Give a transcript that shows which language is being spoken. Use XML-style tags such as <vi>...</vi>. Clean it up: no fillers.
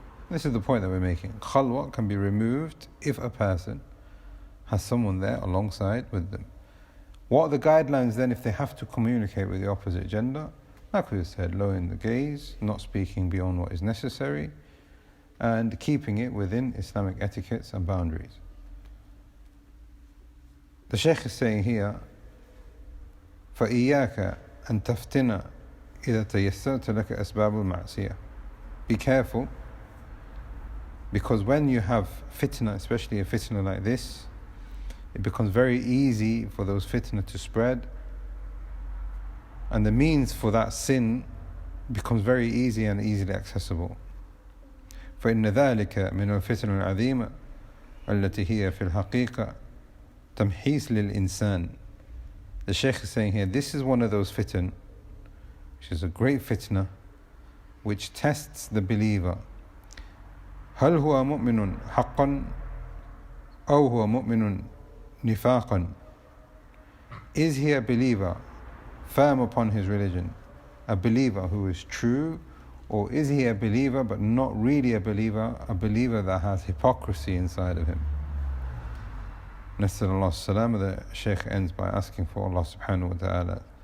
<en>This is the point that we're making. Khalwa can be removed if a person has someone there alongside with them. What are the guidelines then if they have to communicate with the opposite gender? Like we said, lowering the gaze, not speaking beyond what is necessary, and keeping it within Islamic etiquettes and boundaries. The Shaykh is saying here,</en> <ar>فَإِيَّاكَ أَن تَفْتِنَ إِذَا تَيَسَّرْتَ لَكَ أَسْبَابُ الْمَعْصِيَةِ.</ar> <en>Be careful, because when you have fitnah, especially a fitnah like this, it becomes very easy for those fitnah to spread, and the means for that sin becomes very easy and easily accessible.</en> <ar>فإن ذلك من الفتن العظيمة التي هي في الحقيقة تمحيص للإنسان.</ar> <en>The Shaykh is saying here, this is one of those fitan, which is a great fitna, which tests the believer.</en> <ar>هل هو مؤمن حقا أو هو مؤمن نفاقا?</ar> <en>Is he a believer, firm upon his religion, a believer who is true, or is he a believer but not really a believer that has hypocrisy inside of him? Nas'al Allah salama. The Shaykh ends by asking for Allah subhanahu wa ta'ala</en>